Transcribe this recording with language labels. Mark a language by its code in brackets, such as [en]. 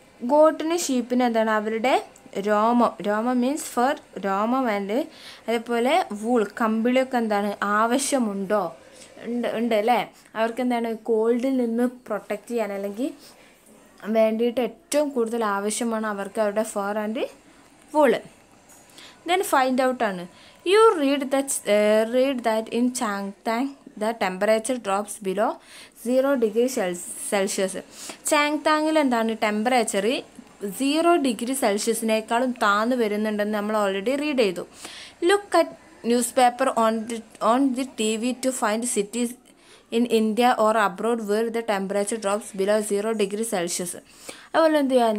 [ml] ഗോട്ടിന് ഷീപ്പിന് എന്താണ്? അവരുടെ രോമം മീൻസ് ഫർ, രോമം ആൻഡ് അതേപോലെ വൂൾ കമ്പിളിയൊക്കെ എന്താണ് ആവശ്യമുണ്ടോ? ഉണ്ട് അല്ലേ? അവർക്ക് എന്താണ് കോൾഡിൽ നിന്ന് പ്രൊട്ടക്റ്റ് ചെയ്യാൻ അല്ലെങ്കിൽ വേണ്ടിയിട്ട് ഏറ്റവും കൂടുതൽ ആവശ്യമാണ് അവർക്ക് അവരുടെ fir and wool. [en] Then find ഔട്ടാണ്. You read that in Changthang the temperature drops below 0 degree Celsius. [ml] ചാങ്താങ്ങിൽ എന്താണ് ടെമ്പറേച്ചർ 0 ഡിഗ്രി സെൽഷ്യസിനേക്കാളും താഴ്ന്നു വരുന്നുണ്ടെന്ന് നമ്മൾ ഓൾറെഡി റീഡ് ചെയ്തു. [en] Look at newspaper on the TV to find cities in India or abroad where the temperature drops below 0 degree Celsius. [ml] അതുപോലെ എന്ത് ചെയ്യുക?